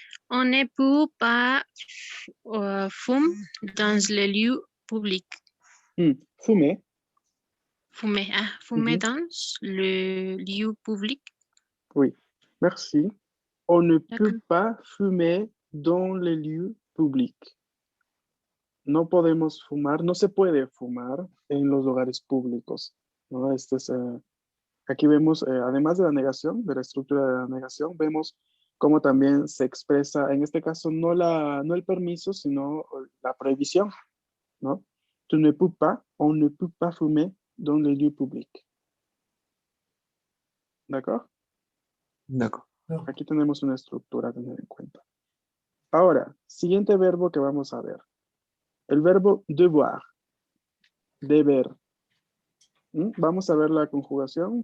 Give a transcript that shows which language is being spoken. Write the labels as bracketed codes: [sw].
[fr] On ne peut pas fumer dans les lieux publics. Fumer. Fumer, fumer dans le lieu public. Oui, merci. On ne peut D'accord. pas fumer dans les lieux publics. [es] No podemos fumar, no se puede fumar en los lugares públicos, ¿no? Aquí vemos, además de la negación, de la estructura de la negación, vemos cómo también se expresa, en este caso, no el permiso, sino la prohibición, ¿no? [fr] Tu ne peux pas, on ne peut pas fumer dans les lieux publics. ¿D'accord? D'accord. [es] Aquí tenemos una estructura a tener en cuenta. Ahora, siguiente verbo que vamos a ver. El verbo devoir, deber. Vamos a ver la conjugación.